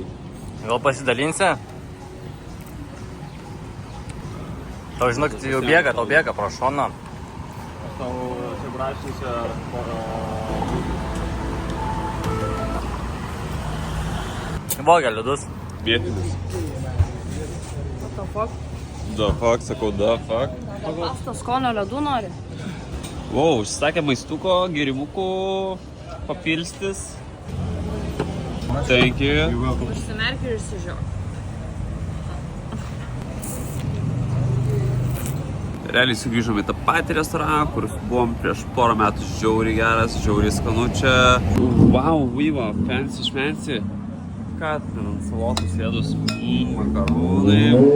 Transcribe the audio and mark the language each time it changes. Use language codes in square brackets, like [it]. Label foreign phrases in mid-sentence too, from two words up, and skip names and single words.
[lt] Gal pasidalinsi? Tau žinok, jau bėga, tau bėga pro šoną. Aš tau čia braškiai čia... Vogia ledus. Vietinis. [en] What the fuck? The fuck, [lt] sakau, [en] the fuck. [lt] Pasto skonio ledų nori? Wow, užsisakė maistuko, gėrimukų, papilstis. [en] Thank you. [lt] Užsimerk ir išsižiok. Realiai sugrįžom į tą patį restoraną, kur buvom prieš porą metų. Žiauriai geras, žiauriai skanu čia. Wow, vyva, fancy šmency. Ką ten ant salotų sėdus, makaronai.